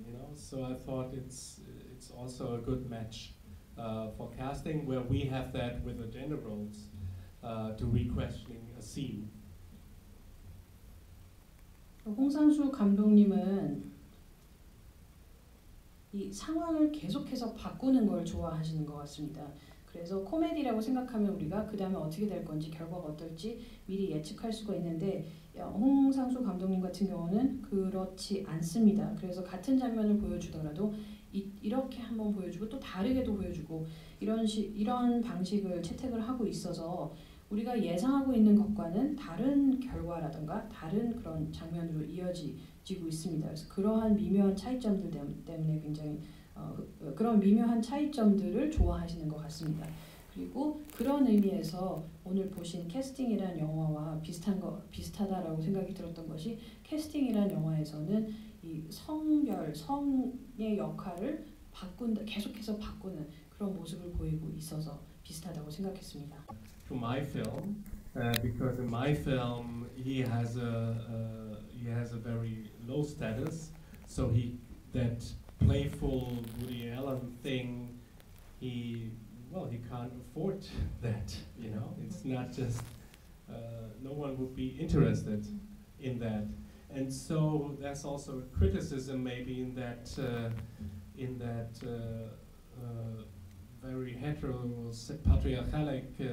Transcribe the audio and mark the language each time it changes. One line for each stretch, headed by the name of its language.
English: You know, so I thought it's also a good match for casting where we have that with the gender roles to re-questioning a scene.
Korean: 홍상수 감독님은 이 상황을 계속해서 바꾸는 걸 좋아하시는 것 같습니다. 그래서 코미디라고 생각하면 우리가 그 다음에 어떻게 될 건지 결과가 어떨지 미리 예측할 수가 있는데 홍상수 감독님 같은 경우는 그렇지 않습니다. 그래서 같은 장면을 보여주더라도 이렇게 한번 보여주고 또 다르게도 보여주고 이런 방식을 채택을 하고 있어서 우리가 예상하고 있는 것과는 다른 결과라든가 다른 그런 장면으로 이어지고 있습니다. 그래서 그러한 미묘한 차이점들 때문에 굉장히 그런 미묘한 차이점들을 좋아하시는 것 같습니다. 그리고 그런 의미에서 오늘 보신 캐스팅이란 영화와 비슷하다라고 생각이 들었던 것이 캐스팅이란 영화에서는 이 성의 역할을 계속해서 바꾸는 그런 모습을 보이고 있어서 비슷하다고 생각했습니다.
English: To my film, because in my film he has a very low status, so that playful Woody Allen thing he can't afford that. You know, it's not just no one would be interested in that, and so there's also a criticism maybe in that very patriarchalic